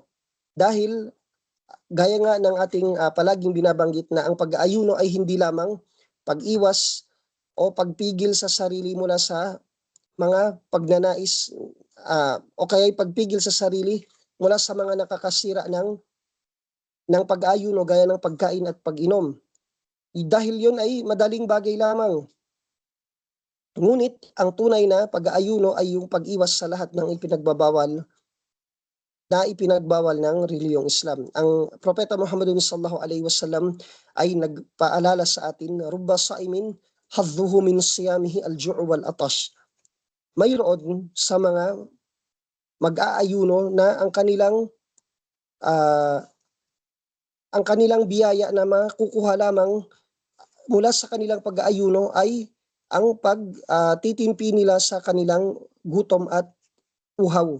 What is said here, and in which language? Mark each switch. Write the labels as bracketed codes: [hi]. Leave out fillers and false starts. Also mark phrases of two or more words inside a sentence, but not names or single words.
[tl] Dahil gaya nga ng ating palaging binabanggit na ang pag-aayuno ay hindi lamang pag-iwas o pagpigil sa sarili mula sa mga pagnanais o kaya pagpigil sa sarili mula sa mga nakakasira ng pag-aayuno gaya ng pagkain at pag-inom. Dahil yun ay madaling bagay lamang. Ngunit ang tunay na pag-aayuno ay yung pag-iwas sa lahat ng ipinagbabawal ng reliyong Islam. Ang Propeta Muhammad [ar] صلى الله عليه وسلم [tl] ay nagpaalala sa atin, [ar] رب صائم حظه من صيامه الجوع والعطش. [tl] Mayroon sa mga mag-aayuno na ang kanilang biyaya na makukuha lamang mula sa kanilang pag-aayuno ay ang pagtitimpi nila sa kanilang gutom at uhaw.